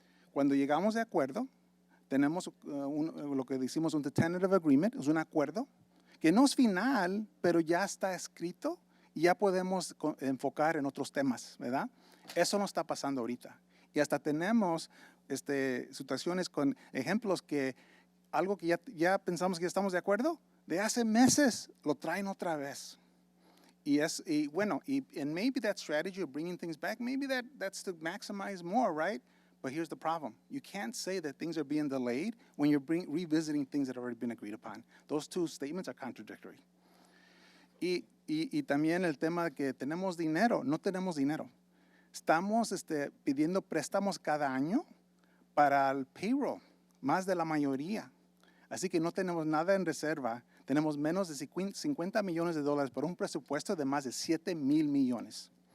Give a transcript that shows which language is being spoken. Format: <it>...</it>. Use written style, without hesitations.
<es>Cuando llegamos de acuerdo, tenemos lo que decimos un</es> <en>tentative agreement,</en> <es>es un acuerdo que no es final, pero ya está escrito y ya podemos enfocar en otros temas, ¿verdad? Eso no está pasando ahorita. Y hasta tenemos situaciones con ejemplos que algo que ya pensamos que ya estamos de acuerdo, de hace meses lo traen otra vez.</es> <en>And maybe that strategy of bringing things back, maybe that's to maximize more, right? But here's the problem. You can't say that things are being delayed when you're revisiting things that have already been agreed upon. Those two statements are contradictory.</en> <es>Y también el tema que tenemos dinero, no tenemos dinero. Estamos pidiendo préstamos cada año para el payroll, más de la mayoría. Así que no tenemos nada en reserva. Tenemos menos de $50 millones por un presupuesto de más de 7 mil millones.</es>